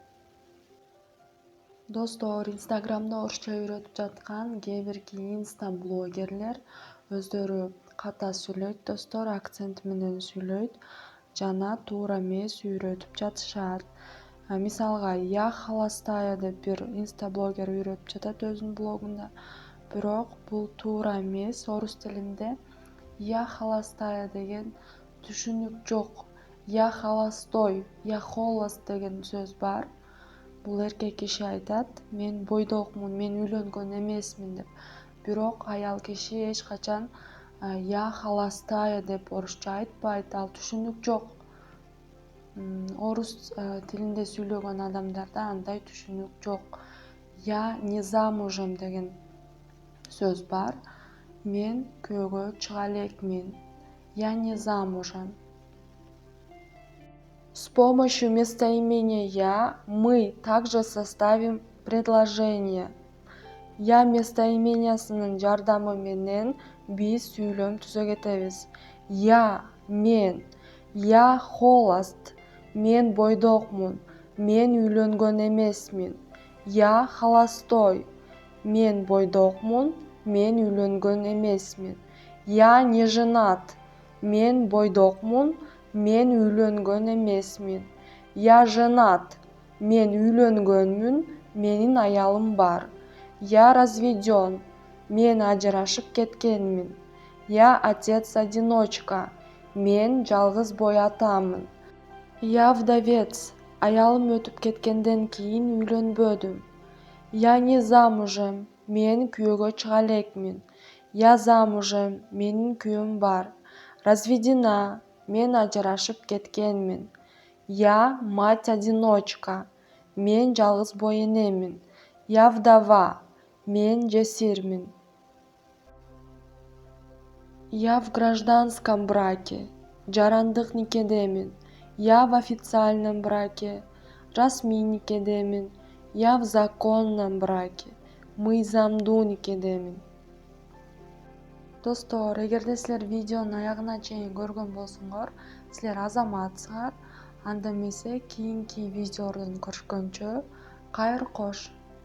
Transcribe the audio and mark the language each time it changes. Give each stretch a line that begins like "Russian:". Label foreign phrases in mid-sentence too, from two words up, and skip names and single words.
Kyrgyz: Достор, Инстаграмда орусча үйрөтүп жаткан кээ бирки инста-блогерлер өздөрү ката сүйлөйт достор, акцент менен сүйлөйт жана туура эмес үйрөтүп жатышат. Мисалга,
Russian: я холостая
Kyrgyz: деп бир инста-блогер үйрөтүп жатат өзүнүн блогунда. Бирок бул туура эмес. Орус тилинде
Russian: я холостая
Kyrgyz: деген түшүнүк жок.
Russian: Я холостой, я холост
Kyrgyz: деген сөз бар. Бул эркек киши айтат, мен бойдокмун, мен үйлөнгөн эмесмин деп. Бирок аял киши эч качан
Russian: я холостая
Kyrgyz: деп орусча айтпайт, ал түшүнүк жок. Орус тилинде сүйлөгөн адамдарда андай түшүнүк жок.
Russian: Я не замужем
Kyrgyz: деген сөз бар. Мен күйөөгө чыга элекмин.
Russian: Я не замужем. С помощью местоимения «я» мы также составим предложение.
Kyrgyz: Я местоимениясынын жардамы менен биз сүйлөм түзө кетебиз. Я, мен,
Russian: я холост,
Kyrgyz: мен бойдокмун, мен үйлөнгөн эмесмин.
Russian: Я холостой,
Kyrgyz: мен бойдокмун, мен үйлөнгөн эмесмин.
Russian: Я не женат,
Kyrgyz: мен бойдокмун, мен үйлөнгөн эмесмин.
Russian: Я женат,
Kyrgyz: мен үйлөнгөнмүн, менин аялым бар.
Russian: Я разведен,
Kyrgyz: мен ажырашып кеткенмин.
Russian: Я отец-одиночка,
Kyrgyz: мен жалгыз бой атамын.
Russian: Я вдовец,
Kyrgyz: аялым өтүп кеткенден кийин үйлөнбөдүм.
Russian: Я не замужем,
Kyrgyz: мен күйөөгө чыга элекмин.
Russian: Я замужем,
Kyrgyz: менин күйөөм бар. Разведена, мен ажырашып кеткенмин.
Russian: Я мать-одиночка,
Kyrgyz: мен жалгыз бой энемин.
Russian: Я вдова,
Kyrgyz: мен жесирмин.
Russian: Я в гражданском браке,
Kyrgyz: жарандык никедемин.
Russian: Я в официальном браке,
Kyrgyz: расмий никедемин.
Russian: Я в законном браке,
Kyrgyz: мыйзамдуу никедемин. Достор, эгерде силер видеонун аягына чейин көргөн болсоңор, силер азаматсыңар. Анда эмесе кийинки видеолордон көрүшкөнчө, кайыр кош.